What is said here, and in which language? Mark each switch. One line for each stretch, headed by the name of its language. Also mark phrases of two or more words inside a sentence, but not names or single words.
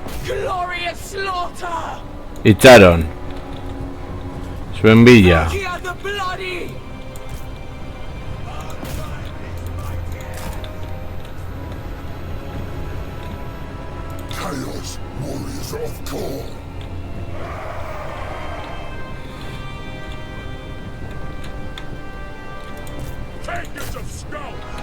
English: Glorious slaughter!
Basque: Itxaron. Zuen bila.
English: Here the bloody! Chaos warriors of Khorne. Takers of Skull!